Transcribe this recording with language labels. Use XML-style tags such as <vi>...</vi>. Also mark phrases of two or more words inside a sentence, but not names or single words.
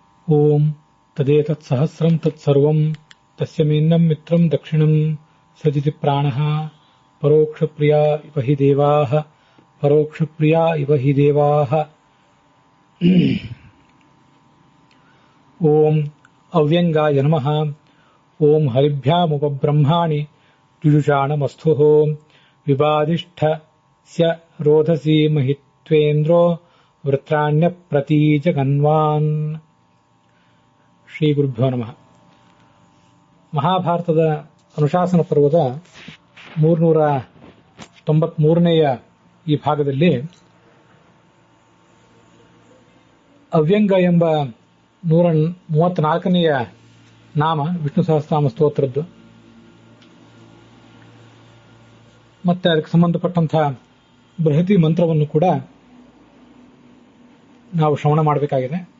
<sa>ಓಂ ತದೇತತ್ ಸಹಸ್ರಂ ತತ್ಸರ್ವಂ ತಸ್ಯ ಮೇನ್ನಂ ಮಿತ್ರಂ ದಕ್ಷಿಣಂ ಸೃಜತಿ ಪ್ರಾಣಃ ಪರೋಕ್ಷಪ್ರಿಯಾ ಇವ ಹಿ ದೇವಾಃ ಪರೋಕ್ಷಪ್ರಿಯಾ ಇವ ಹಿ ದೇವಾಃ. ಓಂ ಅವ್ಯಂಗಾಯ ನಮಃ. ಓಂ ಹರಿಭ್ಯಾಮುಪಬ್ರಹ್ಮಾಣಿ ಜುಜುಷಾಣಮಸ್ಥುಃ ವಿವಾದಿಷ್ಠಸ್ಯ ರೋಧಸಿ ಮಹಿತ್ವೇಂದ್ರೋ ವೃತ್ರಾಣ್ಯಪ್ರತೀಜಗನ್ವಾನ್. ಶ್ರೀ ಗುರುಭ್ಯೋ ನಮಃ.</sa> <kn>ಮಹಾಭಾರತದ ಅನುಶಾಸನ ಪರ್ವದ 393ನೇಯ ಈ ಭಾಗದಲ್ಲಿ ಅವ್ಯಂಗ ಎಂಬ 134ನೇಯ ನಾಮ ವಿಷ್ಣು ಸಹಸ್ರನಾಮ ಸ್ತೋತ್ರದ್ದು ಮತ್ತೆ ಅದಕ್ಕೆ ಸಂಬಂಧಪಟ್ಟಂತಹ ಬೃಹತಿ ಮಂತ್ರವನ್ನು ಕೂಡ ನಾವು ಶ್ರವಣ ಮಾಡಬೇಕಾಗಿದೆ.</kn>